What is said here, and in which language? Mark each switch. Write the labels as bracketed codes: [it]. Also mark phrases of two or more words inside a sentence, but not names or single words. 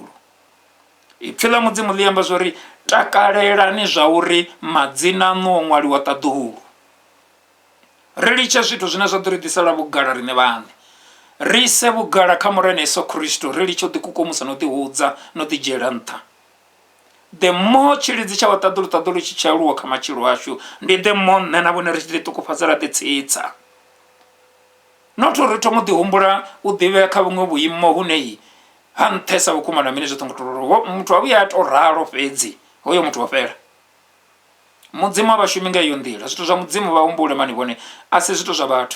[ve] Ipfhi ḽa mudzimu ḽi amba zwa uri takalelani zwa uri madzina aṋu o ṅwaliwa ṱaḓulu. Ri litshe zwithu zwine zwa ḓo ri ḓisela vhugala riṋe vhaṋe, ri ise vhugala kha murena Yesu Kristo, ri litshe u ḓikukumusa na u ḓihudza na u ḓidzhiela nṱha. [en] The more [ve] tshilidzi tsha wa ṱaḓulu tshi tshi aluwa kha matshilo ashu, ndi [en] the more [ve] nṋe na vhone ri tshi ḓiṱukufhadza ra ḓitsitsa. Not uri thoma u ḓihumbula u ḓivhea kha vhuṅwe vhuimo hune ha nṱhesa vhukuma na mini zwo ṱongo to ralo. Muthu wa vhuya a to ralo fhedzi hoyo muthu wa fhela. Mudzimu a vhashumi nga iyo nḓila, zwithu zwa mudzimu vha humbule mani vhone a si zwithu zwa vhathu.